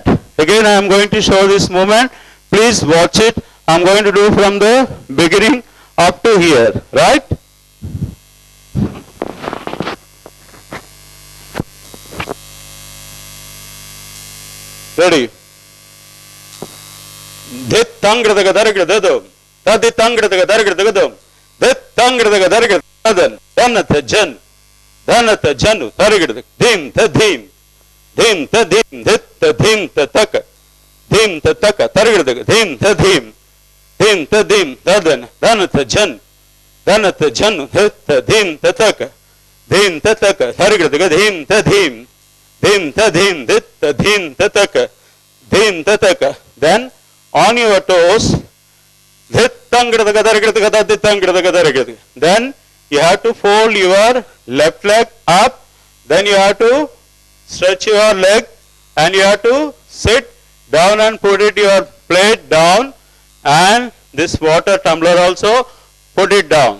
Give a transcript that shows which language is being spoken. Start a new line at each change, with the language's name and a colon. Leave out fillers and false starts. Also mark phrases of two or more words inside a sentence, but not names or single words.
English: Again I am going to show this movement. Please watch it. I am going to do from the beginning up to here, right? Ready? Dit tangradaga dargradadum. Tadi tangradaga dargradadum. Dit tangradaga dargradadum. Danata jan. Danata janu dargradaga. Dim ta dim. Dim ta dim. Dit ta dim ta taka. Dim ta taka dargradaga. Dim ta dim. Dim ta dim. Dadan. Danata jan. Danata janu. Dit ta dim ta taka. Dim ta taka dargradaga. Dim ta dim. Dim ta dim. Dit ta dim ta taka. Dim ta taka. Then on your toes, then you have to fold your left leg up, then you have to stretch your leg and you have to sit down and put it your plate down, and this water tumbler also put it down.